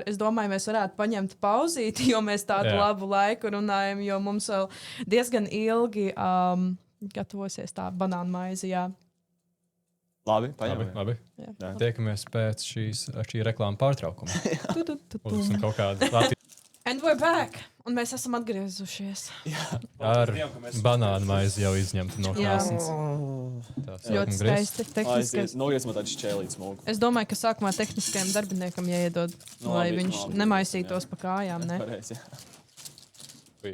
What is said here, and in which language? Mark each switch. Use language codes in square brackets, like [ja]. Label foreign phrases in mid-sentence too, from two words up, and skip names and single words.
[lv] Es domāju, mēs varētu paņemt pauzīti, jo mēs tādu labu laiku runājam, jo mums vēl diezgan ilgi gatavosies tā banāna maize, jā. Labi, paņemam. Labi. Tiekamies pēc šī reklāma pārtraukuma. Uzlisim kaut kādu Latviju. [en] And we're back! [lv] Un mēs esam atgriezušies. Ar banānu maizi jau izņemtu no krāsnes. Ļoti skaisti. Tehniskais. Nogriez man tādu šķēlīt smogu. Es domāju, ka sākumā tehniskajam darbiniekam jāiedod, lai Labi, viņš labi, nemaisītos jā. pa kājām. Ne? Pareizi, jā. Ui.